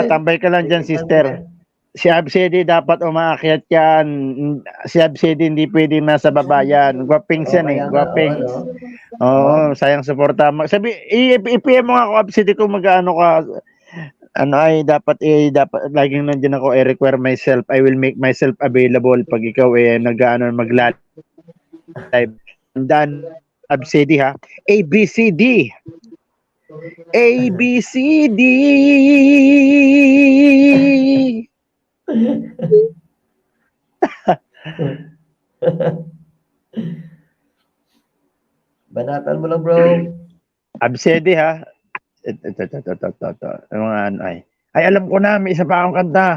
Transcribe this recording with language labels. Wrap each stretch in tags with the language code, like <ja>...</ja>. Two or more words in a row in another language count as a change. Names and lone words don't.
<tl>Tambay ka lang dyan, sister. Si Absedi dapat umaakyat yan. Si Absedi hindi pwedeng nasa baba yan. Gwapings yan eh. Gwapings. Oo, sayang suporta. Sabi, i-PM mo nga ako, Absedi, kung mag-ano ka. Dapat laging nandiyan ako,</tl> <en>I require myself. I will make myself available</en> <tl>pag ikaw mag-live. Dan Absedi ha. ABCD. ABCD. Banatan mo lang, bro. Absedi ha. Ito. Yung mga ay alam ko na, may isa pa akong kanta.</tl>